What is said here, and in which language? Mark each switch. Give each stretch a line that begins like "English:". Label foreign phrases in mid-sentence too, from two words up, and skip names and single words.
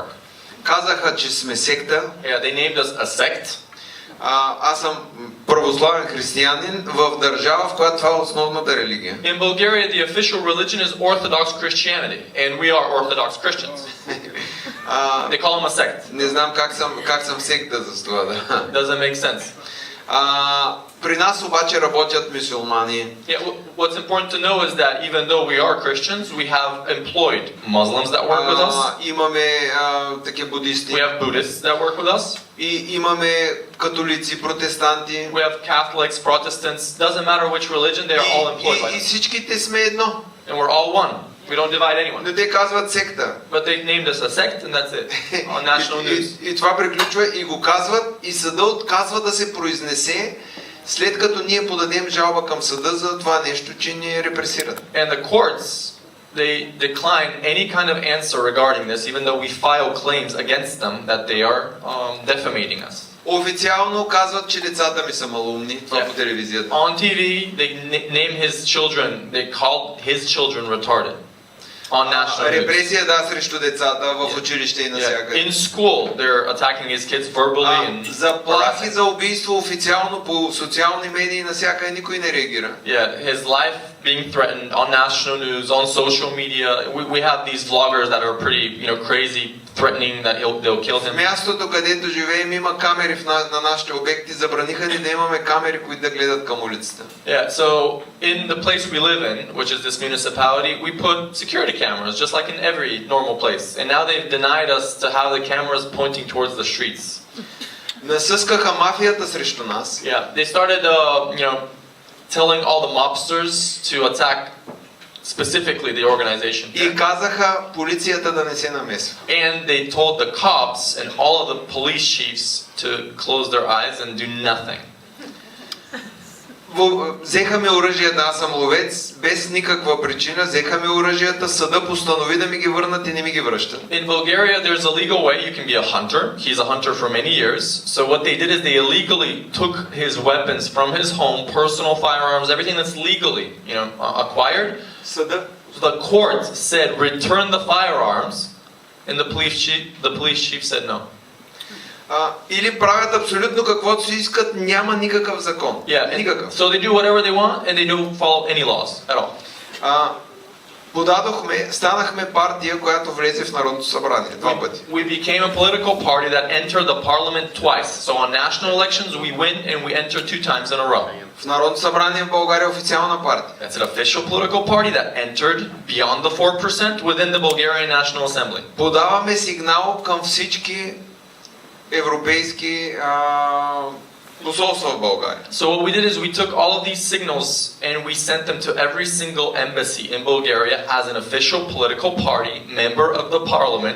Bulgarian: Казаха, че сме секта.
English: Yeah, they named us a sect.
Bulgarian: Аз съм православен християнин в държава, в която това е основната религия.
English: In Bulgaria, the official religion is Orthodox Christianity, and we are Orthodox Christians. They call them a sect.
Bulgarian: Не знам как съм секта за това. Да.
English: Doesn't make sense.
Bulgarian: При нас обаче работят мюсюлмани.
English: Yeah, what's important to know is that even though we are Christians, we have employed Muslims that work with us.
Bulgarian: Имаме такива будисти.
English: We have Buddhists that work with us. И имаме католици, протестанти. We have Catholics, Protestants. Doesn't matter which religion, they are all employed by
Bulgarian: И
English: us.
Bulgarian: всичките сме едно.
English: And we're all one. We don't divide anyone.
Bulgarian: Но те казват секта.
English: But they named us a sect, and that's it. On national news.
Bulgarian: И това приключва и го казват, и съда отказва да се произнесе, след като ние подадем жалба към съда за това нещо, че ни репресират.
English: And the courts, they decline any kind of answer regarding this, even though we file claims against them that they are defamating us.
Bulgarian: Официално казват, че децата ми са малумни, това по телевизията.
English: On TV, they name his children, they called his children retarded. On national news.
Bulgarian: Репресия, да, срещу децата в училище и навсякъде.
English: In school, they're attacking his kids verbally and
Bulgarian: заплахи за убийство официално по социални медии навсякъде никой не реагира.
English: Yeah, his life being threatened on national news, on social media. We have these vloggers that are pretty, crazy, threatening that they'll kill him.
Bulgarian: Мястото, където живеем, има камери на нашите обекти. Забраниха ни да имаме камери, които да гледат към улицата.
English: Yeah, so in the place we live in, which is this municipality, we put security cameras, just like in every normal place. And now they've denied us to have the cameras pointing towards the streets.
Bulgarian: Насъскаха мафията срещу нас.
English: Yeah, they started, telling all the mobsters to attack specifically the organization.
Bulgarian: И казаха полицията да не се намесва.
English: And they told the cops and all of the police chiefs to close their eyes and do nothing.
Bulgarian: Взеха ми оръжията, аз съм ловец, без никаква причина, взеха ми оръжията, съда постанови да ми ги върнат и не ми ги връщат.
English: In Bulgaria, there's a legal way you can be a hunter. He's a hunter for many years. So what they did is they illegally took his weapons from his home, personal firearms, everything that's legally, acquired.
Bulgarian: Съда
English: The court said return the firearms, and the police chief said no.
Bulgarian: Или правят абсолютно каквото си искат, няма никакъв закон. Никакъв.
English: So they do whatever they want and they don't follow any laws at all.
Bulgarian: Станахме партия, която влезе в Народното събрание два пъти.
English: We became a political party that entered the parliament twice. So on national elections we win and we enter 2 times in a row.
Bulgarian: В Народното събрание в България е официална партия.
English: That's an official political party that entered beyond the 4% within the Bulgarian National Assembly.
Bulgarian: Подаваме сигнал към всички европейски посолства в България.
English: So what we did is we took all of these signals and we sent them to every single embassy in Bulgaria as an official political party, member of the parliament.